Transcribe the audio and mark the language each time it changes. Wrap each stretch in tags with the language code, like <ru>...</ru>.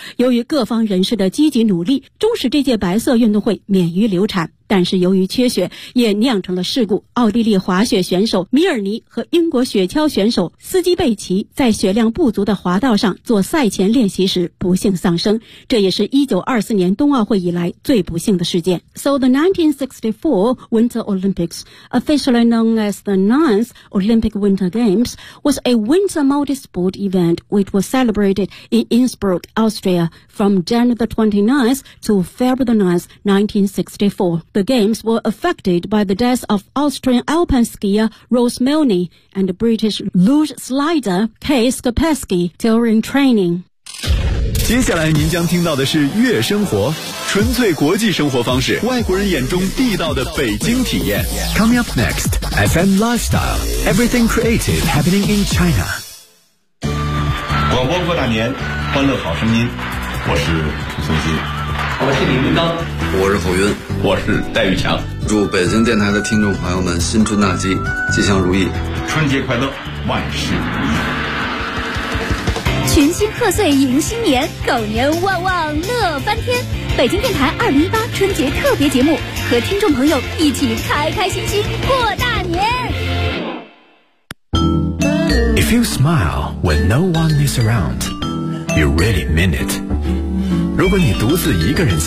<zh>由于各方人士的积极努力，终使这届白色运动会免于流产。但是由于缺雪也酿成了事故，奥地利滑雪选手米尔尼和英国雪橇选手斯基贝奇在雪量不足的滑道上做赛前练习时不幸丧生，这也是1924年冬奥会以来最不幸的事件。</zh> <en>So the 1964 Winter Olympics, officially known as the 9th Olympic Winter Games, was a winter multi-sport event which was celebrated in Innsbruck, Austria from January the 29th to February the 9th, 1964. The games were affected by the deaths of Austrian alpine skier Rose Milne and British luge slider Kay Skopeski during training.</en> <zh>接下来您将听到的是月生活，纯粹国际生活方式，外国人眼中地道的北京体验。</zh> <en>Coming up next, FM Lifestyle, everything creative happening in China.</en> <zh>广播过大年，欢乐好声音，我是宋鑫。我是李云刚。我是侯云。我是戴玉强。祝北京电台的听众朋友们新春大吉，吉祥如意，春节快乐，万事如意，群星贺岁迎新年，狗年旺旺乐翻天。北京电台2018春节特别节目，和听众朋友一起开开心心过大年。</zh> <en>If you smile when no one is around, you really mean it.</en> <zh>如果你独自一个人笑</zh>